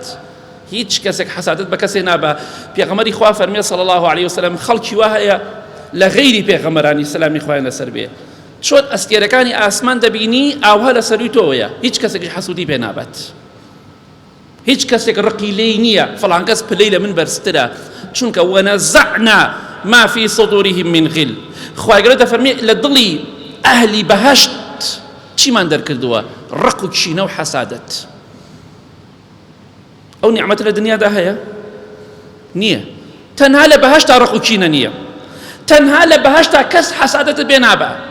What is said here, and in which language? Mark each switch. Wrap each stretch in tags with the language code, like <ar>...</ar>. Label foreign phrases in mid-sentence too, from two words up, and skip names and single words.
<ckb>هیچ کەسێک حەسادەت بە کەسێ نابە. پێغەمبەری خوا فەرمێ</ckb> <ar>صلی الله عليه وسلم</ar> <ckb>خەڵکی وا هەیە لە غەیری پێغەمبەرانی سەلامی خوایان لەسەر بێ، چۆن ئەستێرەکانی ئاسمان دەبینی ئاوها لە سەروی تۆیە، هیچ کەسێکی حەسوودی پێ نابێت، هیچ کەسێک ڕقی لێی نییە فەڵان کەس پلەی لە من بەرزترە، چونکە</ckb> <ar>وەنەزەعنا ما في صدورهم من غل.</ar> <ckb>خوای گەورە دەفەرمێ لە دڵی ئەهلی بەهەشت چیمان دەرکردووە؟ ڕق و کینە و حەسادەت. ئەو نیعمەتە لە دنیادا هەیە؟ نییە. تەنها لە بەهەشتا ڕق و کینە نییە، تەنها لە بەهەشتا کەس حەسادەتت پێ نابە.</ckb>